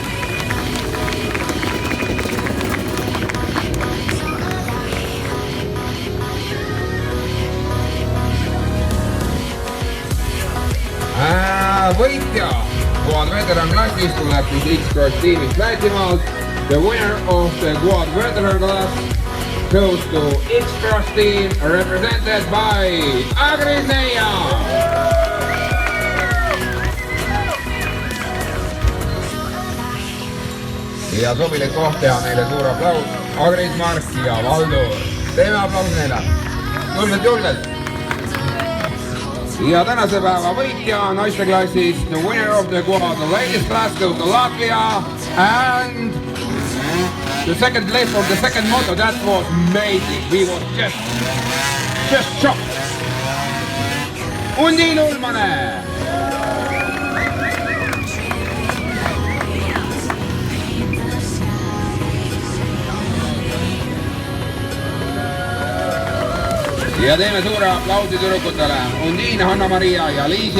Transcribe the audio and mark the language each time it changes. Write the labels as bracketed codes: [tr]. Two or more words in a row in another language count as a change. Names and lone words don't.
[et] Võitja quad veteran klassis tuleb siis X-Cross tiimist Lätimaalt. [en] The winner of the quad veteran class goes to X-Cross team represented by Agris Neia. [et] Ja sobilik koht teha neile suur aplaus. Agris, Mark ja Valdur. Teeme aplaus neile. Julgelt. Ja tänase päeva võitja naiste klassis, [en] the winner of the quad, the ladies class goes to Latvia and the second place for the second moto. That was amazing. We were just shocked. Undin Ulmanen. [et] Ja teeme suure aplausi tüdrukutele, Undin, Hanna-Maria ja Liisi.